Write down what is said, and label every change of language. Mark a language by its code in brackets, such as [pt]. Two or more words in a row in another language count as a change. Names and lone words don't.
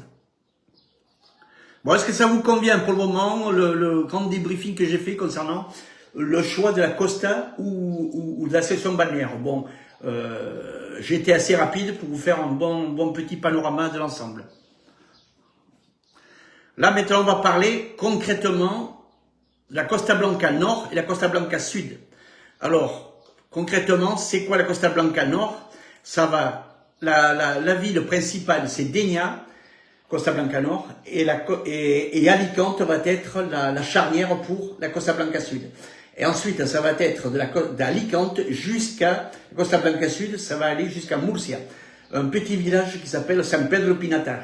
[fr] Bon, est-ce que ça vous convient pour le moment, le grand débriefing que j'ai fait concernant le choix de la Costa ou de la section balnéaire? Bon, j'ai été assez rapide pour vous faire un bon petit panorama de l'ensemble. Là, maintenant, on va parler concrètement de la Costa Blanca Nord et la Costa Blanca Sud. Alors, concrètement, c'est quoi la Costa Blanca Nord? Ça va, la ville principale, c'est Dénia, Costa Blanca Nord, et Alicante va être la charnière pour la Costa Blanca Sud. Et ensuite, ça va être d'Alicante jusqu'à Costa Blanca Sud, ça va aller jusqu'à Murcia, un petit village qui s'appelle San Pedro Pinatar.